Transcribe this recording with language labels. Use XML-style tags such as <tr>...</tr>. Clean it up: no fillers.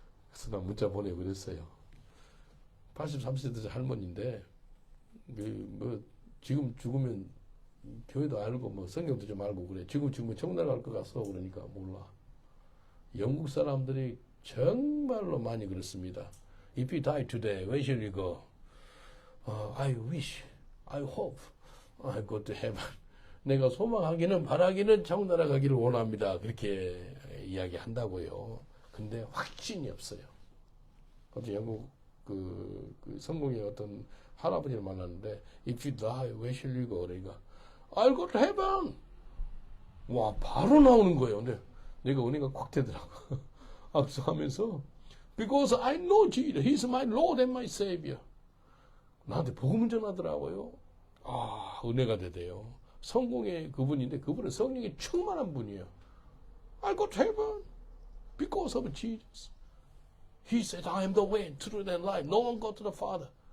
<ko>그래서 나 문자 보내고 그랬어요. 83세 되신 할머니인데 지금 죽으면 교회도 알고 성경도 좀 알고 그래. 지금 죽으면 천국 갈 것 같소. 그러니까 몰라. 영국 사람들이 정말로 많이 그렇습니다.</ko> <en>If you die today, where shall you go? I wish, I hope, I go to heaven.</en> <ko>내가 소망하기는 바라기는 천국 가기를 원합니다. 그렇게 이야기한다고요. 근데 확신이 없어요. 어떤 영국 그 성공의 어떤 할아버지를 만났는데</ko> <en>If you die, where shall you go?</en> <ko>그러니까</ko> <en>I'll go to heaven.</en> <ko>와 바로 나오는 거예요. 근데 내가 은혜가 꽉 되더라고. 악수하면서</ko> <en>Because I know Jesus. He's my Lord and my Savior.</en> <ko>나한테 복음을 전하더라고요. 아 은혜가 되대요. 성공의 그분인데 그분은 성령이 충만한 분이에요.</ko> <en>I'll go to heaven because of Jesus. He said, I am the way, truth, and life. No one goes to the Father.</en>